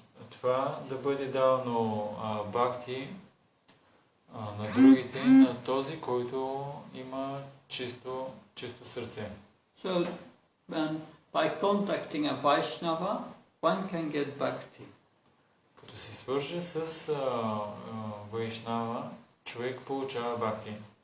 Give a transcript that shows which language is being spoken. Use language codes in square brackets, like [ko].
[bg] това да бъде дадено бхакти на другите, на този, който има чисто сърце. [en] So, by contacting a Vaishnava, one can get bhakti. [bg] Като се свърже с Вайшнава, човек получава бхакти.